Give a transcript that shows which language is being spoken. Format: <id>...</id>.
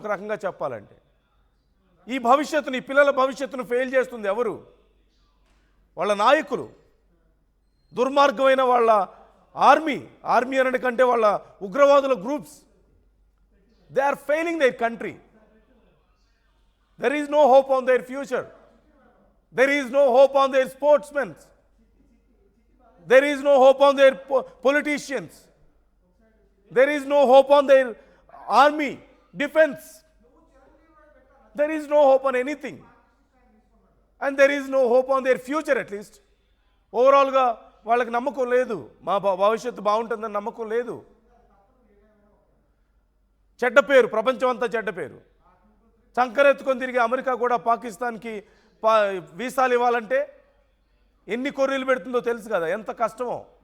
<te>ఒక రకంగా చెప్పాలంటే ఈ భవిష్యత్తుని, ఈ పిల్లల భవిష్యత్తును ఫెయిల్ చేస్తుంది ఎవరు? వాళ్ళ నాయకులు. దుర్మార్గమైన వాళ్ళ ఆర్మీ అనడి కంటే వాళ్ళ ఉగ్రవాదుల groups,</te> <en>They are failing their country. There is no hope on their future. There is no hope on their sportsmen. There is no hope on their politicians. There is no hope on their army, defense. There is no hope on anything. And there is no hope on their future at least.</en> <te>Overall ga వాళ్ళకి నమ్మకం లేదు, మా భవిష్యత్తు బాగుంటుందని నమ్మకం లేదు. చెడ్డ పేరు, ప్రపంచం అంతా చెడ్డ పేరు. సంకరెత్తుకొని తిరిగి అమెరికా కూడా పాకిస్తాన్కి వీసాలు ఇవ్వాలంటే ఎన్ని కొర్రీలు పెడుతుందో తెలుసు కదా, ఎంత కష్టమో.</te>